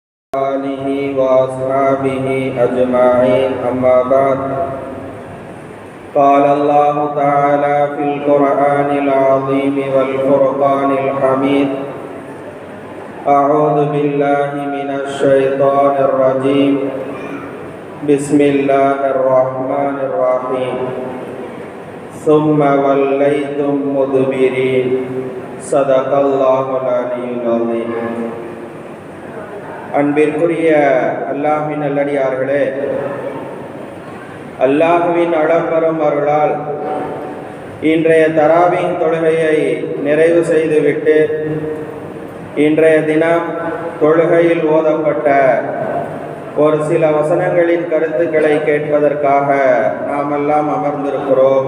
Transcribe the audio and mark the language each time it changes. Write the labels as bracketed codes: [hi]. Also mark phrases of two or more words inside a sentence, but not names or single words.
[ar] آله وأصحابه أجمعين أما بعد قال الله تعالى في القرآن العظيم والفرقان الحميد أعوذ بالله من الشيطان الرجيم بسم الله الرحمن الرحيم ثم وليتم مدبرين صدق الله العلي العظيم. [ta] அன்பிற்குரிய அல்லாஹ்வின் நல்லடியார்களே, அல்லாஹ்வின் அளப்பெரும் அருளால் இன்றைய தராவீஹ் தொழுகையை நிறைவு செய்துவிட்டு இன்றைய தினம் தொழுகையில் ஓதப்பட்ட ஒரு சில வசனங்களின் கருத்துக்களை கேட்பதற்காக நாம் எல்லாம் அமர்ந்திருக்கிறோம்.